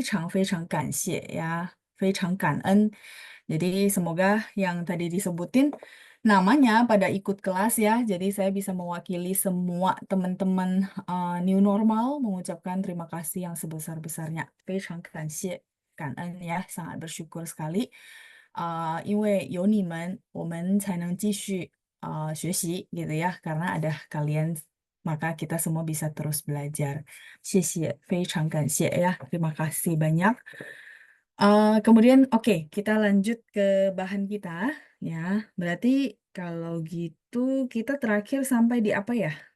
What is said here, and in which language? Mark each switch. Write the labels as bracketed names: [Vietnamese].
[Chinese] 希望他们呢都参加这个班，所以我能代表所有的同学们跟你们说声非常非常感谢呀，非常感恩。 [Indonesian] Jadi semoga yang tadi disebutin namanya pada ikut kelas ya. Jadi saya bisa mewakili semua teman-teman New Normal mengucapkan terima kasih yang sebesar-besarnya. [Chinese] 非常感谢，感恩呀， [Indonesian] sangat bersyukur sekali. [Chinese] 因为有你们，我们才能继续学习 gitu ya. [Indonesian] Karena ada kalian, maka kita semua bisa terus belajar. [Chinese] 谢谢，非常感谢 [Indonesian] ya. Terima kasih banyak. Kemudian, oke, kita lanjut ke bahan kita, ya. Berarti kalau gitu kita terakhir sampai di apa ya?